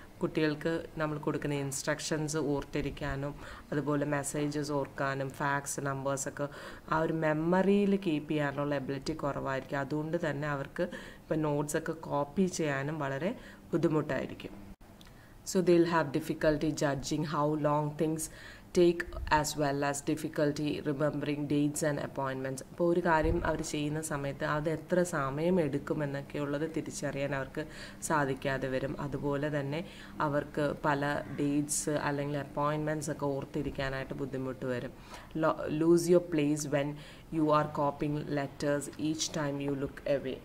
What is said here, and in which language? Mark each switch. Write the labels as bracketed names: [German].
[Malayalam] കുട്ടികൾക്ക് നമ്മൾ കൊടുക്കുന്ന ഇൻസ്ട്രക്ഷൻസ് ഓർത്തിരിക്കാനും അതുപോലെ മെസ്സേജസ് ഓർക്കാനും ഫാക്ട്സ് നമ്പേഴ്സൊക്കെ ആ ഒരു മെമ്മറിയിൽ കീപ്പ് ചെയ്യാനുള്ള എബിലിറ്റി കുറവായിരിക്കും. അതുകൊണ്ട് തന്നെ അവർക്ക് ഇപ്പോൾ നോട്ട്സൊക്കെ കോപ്പി ചെയ്യാനും വളരെ ബുദ്ധിമുട്ടായിരിക്കും. [English] So they'll have difficulty judging how long things take as well as difficulty remembering dates and appointments. [Malayalam] അപ്പോൾ ഒരു കാര്യം അവർ ചെയ്യുന്ന സമയത്ത് അത് എത്ര സമയം എടുക്കുമെന്നൊക്കെയുള്ളത് തിരിച്ചറിയാൻ അവർക്ക് സാധിക്കാതെ വരും. അതുപോലെ തന്നെ അവർക്ക് പല ഡേറ്റ്സ് അല്ലെങ്കിൽ അപ്പോയിൻമെൻറ്റ്സ് ഒക്കെ ഓർത്തിരിക്കാനായിട്ട് ബുദ്ധിമുട്ട് വരും. [English] Lose your place when you are copying letters each time you look away.